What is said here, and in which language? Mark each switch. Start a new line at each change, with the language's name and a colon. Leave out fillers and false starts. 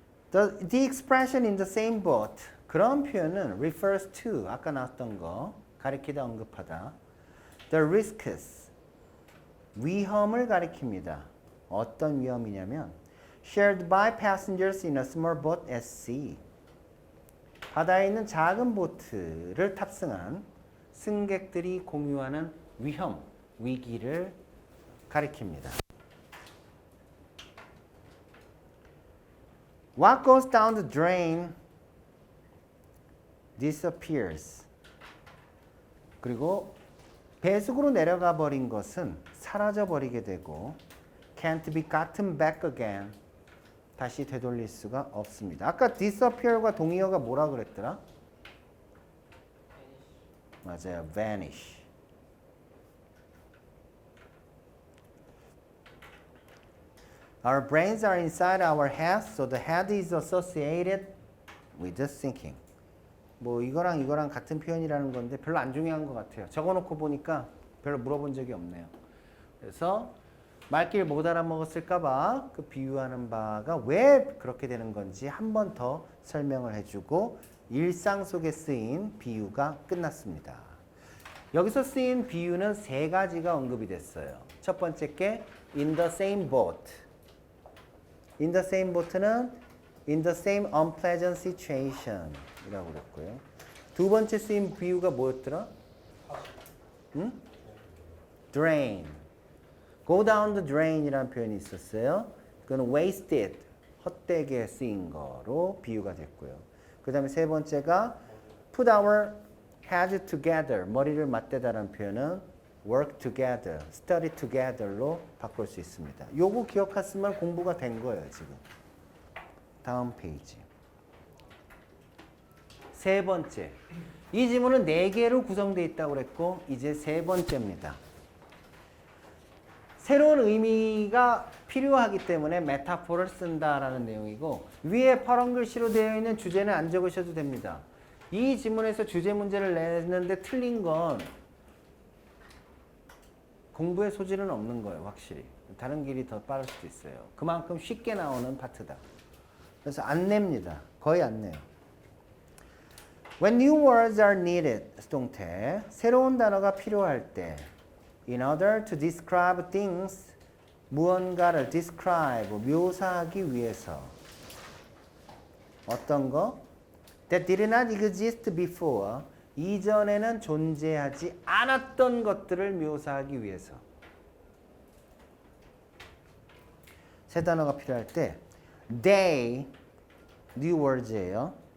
English: The expression in the same boat.
Korean: 그런 표현은
English: refers to,
Korean: 아까 나왔던 거, 가리키다, 언급하다.
English: The risks,
Korean: 위험을 가리킵니다. 어떤 위험이냐면
English: shared by passengers in a small boat at sea.
Korean: 바다에 있는 작은 보트를 탑승한 승객들이 공유하는 위험, 위기를 가리킵니다.
English: What goes down the drain disappears.
Korean: 그리고 배수구로 내려가 버린 것은 사라져 버리게 되고
English: can't be gotten back again.
Korean: 다시 되돌릴 수가 없습니다. 아까 disappear과 동의어가 뭐라 그랬더라? 맞아요. vanish.
English: Our brains are inside our heads, so the head is associated with the thinking.
Korean: 뭐 이거랑 같은 표현이라는 건데 별로 안 중요한 것 같아요. 적어놓고 보니까 별로 물어본 적이 없네요. 그래서 말귀를 못 알아먹었을까봐 그 비유하는 바가 왜 그렇게 되는 건지 한 번 더 설명을 해주고 일상 속에 쓰인 비유가 끝났습니다. 여기서 쓰인 비유는 세 가지가 언급이 됐어요. 첫 번째 게 in the same boat. in the same boat는
English: in the same unpleasant situation
Korean: 이라고 그랬고요. 두 번째 쓰인 비유가 뭐였더라? 응? drain. go down the drain 이라는 표현이 있었어요. 그건 wasted, 헛되게 쓰인 거로 비유가 됐고요. 그 다음에 세 번째가
English: put our heads together,
Korean: 머리를 맞대다라는 표현은
English: work together, study together
Korean: 로 바꿀 수 있습니다. 요거 기억했으면 공부가 된 거예요, 지금. 다음 페이지. 세 번째. 이 지문은 4개로 구성되어 있다고 그랬고 이제 세 번째입니다. 새로운 의미가 필요하기 때문에 메타포를 쓴다라는 내용이고 위에 파란 글씨로 되어 있는 주제는 안 적으셔도 됩니다. 이 지문에서 주제 문제를 내는데 틀린 건 공부의 소질은 없는 거예요, 확실히. 다른 길이 더 빠를 수도 있어요. 그만큼 쉽게 나오는 파트다. 그래서 안 냅니다. 거의 안 내요.
English: When new words are needed,
Korean: 수동태. 새로운 단어가 필요할 때
English: in order to describe things,
Korean: 무언가를 describe, 묘사하기 위해서 어떤 거?
English: That did not exist before,
Korean: 이전에는 존재하지 않았던 것들을 묘사하기 위해서 새 단어가 필요할 때 they, new words예요.